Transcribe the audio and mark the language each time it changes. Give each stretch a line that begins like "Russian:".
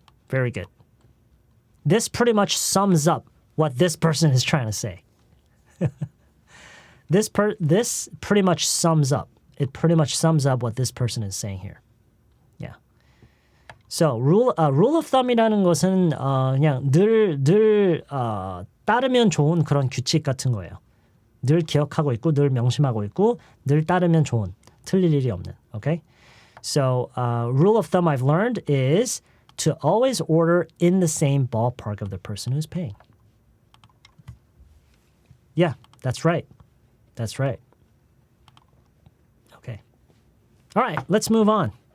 English: Very good. This pretty much sums up what this person is trying to say. This pretty much sums up. It pretty much sums up what this person is saying here. Yeah.
Korean: So
English: rule of thumb
Korean: 이라는 것은 그냥 늘 따르면 좋은 그런 규칙 같은 거예요. 늘 기억하고 있고 늘 명심하고 있고 늘 따르면 좋은 틀릴 일이 없는.
English: Okay. So rule of thumb I've learned is to always order in the same ballpark of the person who's paying. Yeah, that's right. That's right. Okay. All right, let's move on.